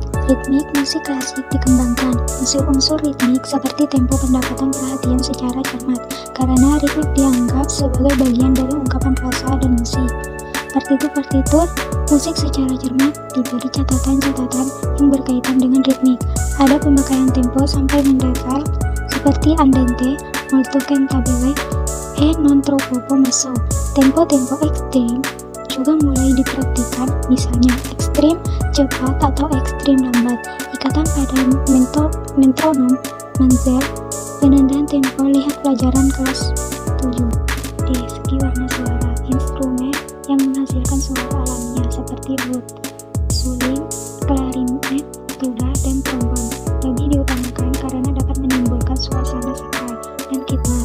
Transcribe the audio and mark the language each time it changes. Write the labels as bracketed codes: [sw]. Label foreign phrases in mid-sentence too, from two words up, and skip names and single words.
[id] Ritmik musik klasik dikembangkan. Unsur-unsur ritmik seperti tempo pendapatan perhatian secara cermat, karena ritmik dianggap sebagai bagian dari ungkapan rasa dan musik. Partitur-partitur musik secara cermat diberi catatan-catatan yang berkaitan dengan ritmik. Ada pemakaian tempo sampai mendatar seperti andante, [it] molto cantabile, e non troppo messo. [id] Tempo-tempo ekstrim juga mulai dipraktikkan, misalnya ekstrim cepat atau ekstrim lambat. Ikatan pada metronom, manzel, penandaan tempo. Lihat pelajaran kelas 7. D. Segi warna suara. Instrumen yang menghasilkan suara alamiah seperti oud, suling, klarinet, tuba, dan trombon lebih diutamakan karena dapat menimbulkan suasana sakral dan khidmat.